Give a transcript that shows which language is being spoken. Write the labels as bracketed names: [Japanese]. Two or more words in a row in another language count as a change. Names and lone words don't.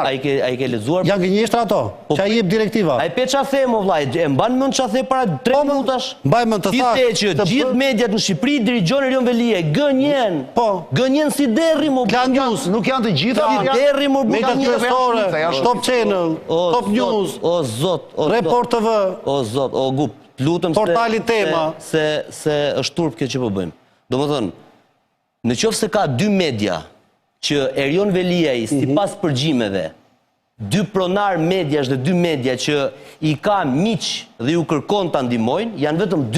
[Albanian] Ai ke lexuar? Janë gënjeshtra ato. Që ai jep direktiva. Ai pe ç'a them o vllai, e mban mend ç'a the para 3 minutash? Mbaj mend të thash. Ti që gjithë mediat në Shqipëri dirigjon Erion Veliaj, gënjen. Po. Gënjen si derri mo. Klan News, nuk janë të gjitha. Derri mo. Mediat kryesore, Top Channel, Top News, o zot, Report TV, o zot, o gup. Lutem portali Tema se është turp kjo që po bëjmë. Domethënë, në qoftë se ka dy media që Erion Veliaj sipas përgjimeve, dy pronar mediash dhe dy media që i ka miq dhe ju kërkon ta ndihmojnë, janë vetëm dy.